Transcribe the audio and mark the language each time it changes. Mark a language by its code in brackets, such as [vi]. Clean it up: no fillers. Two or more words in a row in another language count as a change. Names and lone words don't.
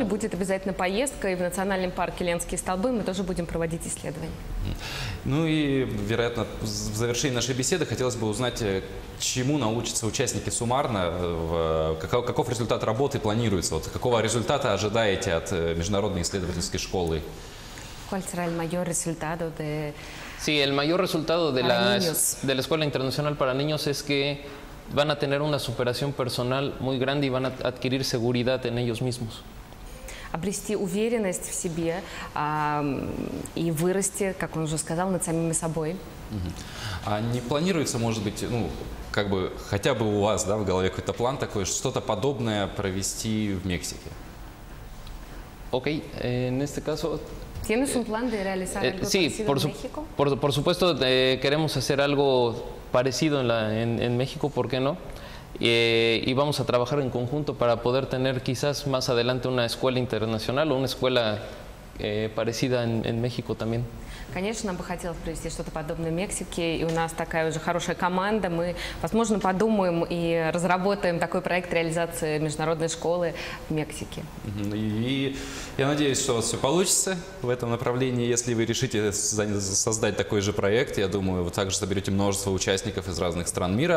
[ru] Будет обязательно поездка, и в национальном парке Ленские столбы мы тоже будем проводить исследования. Ну и, вероятно, в завершении нашей беседы хотелось бы узнать, чему научатся участники суммарно, каков результат работы планируется, вот, какого результата ожидаете от Международной исследовательской школы? [es] ¿Cuál será el mayor resultado de... Sí, el mayor resultado de la Escuela Internacional para Niños es que van a tener una superación personal muy grande y van a adquirir seguridad en ellos mismos. [ru] Обрести уверенность в себе и вырасти, как он уже сказал, над самими собой. А не планируется, может быть, ну, как бы, хотя бы у вас, да, в голове какой-то план такой, что-то подобное провести в Мексике? [es] Ok, en este caso... ¿Tienes un plan de realizar algo parecido en México? Por supuesto, queremos hacer algo parecido en México, ¿por qué no? Y vamos a trabajar en conjunto para poder tener quizás más adelante una escuela internacional o una escuela parecida en México también. [ru] Конечно, нам бы хотелось провести что-то подобное в Мексике, и у нас такая уже хорошая команда. Мы, возможно, подумаем и разработаем такой проект реализации международной школы в Мексике. И я надеюсь, что у вас все получится в этом направлении. Если вы решите создать такой же проект, я думаю, вы также соберете множество участников из разных стран мира.